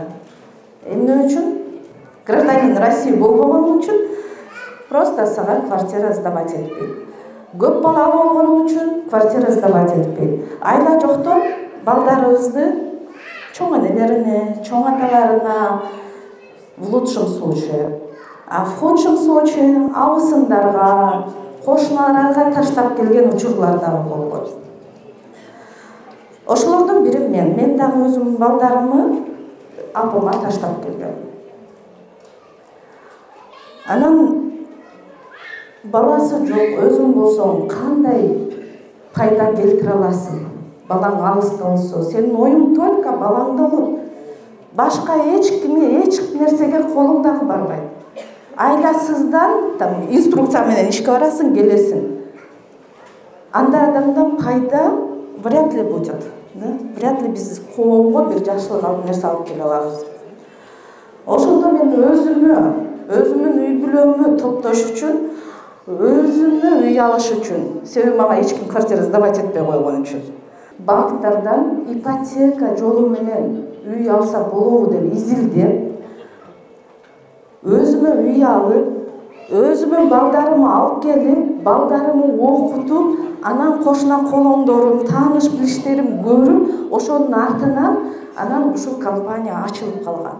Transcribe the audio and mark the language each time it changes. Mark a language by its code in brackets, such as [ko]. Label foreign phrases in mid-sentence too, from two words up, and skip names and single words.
[ky] Эмне үчүн? [ru] Гражданин России [ky] болгон үчүн просто сага [ru] квартира сдавать [ky] этпейт. Көп балалы болгон үчүн [ru] квартира сдавать [ky] этпейт. Айла жоктон балдарыбызды чоң энелерине, чоң аталарына [ru] в лучшем случае. А в худшем случае [ky] абысындарга, кошуналарга таштап келген учурлар дагы болгон. Ошолордун бири мен дагы өзүм балдарымы апама таштап келгем. Анан баласы жок, өзүң болсоң кандай пайда келтире аласың? Балаң алыста болсо, сенин оюң только балаңда болот. Башка эч нерсеге колуң дагы барбайт. Айласыздан инструкция менен ишке барасың, келесиң. Андай адамдан пайда [ru] вряд ли будет. Вряд ли [ky] биз коомго бир жакшылык алып нерсе алып келе алабыз. Ошондо мен өзүмө өзүмдүн үй бүлөмдү топтош үчүн, өзүмө үй алыш үчүн, себеби мага эч ким [ru] квартира сдавать [ky] этпей койгон үчүн. Банктардан ипотека жолу менен үй алса болобу деп изилдеп, өзүмө үй алып, өзүмө балдарымы алып келип, балдарымы окутуп, анан кошуна колоңдорум, тааныш билиштерим көрүп, ошонун артынан анан ушул компания ачылып калган.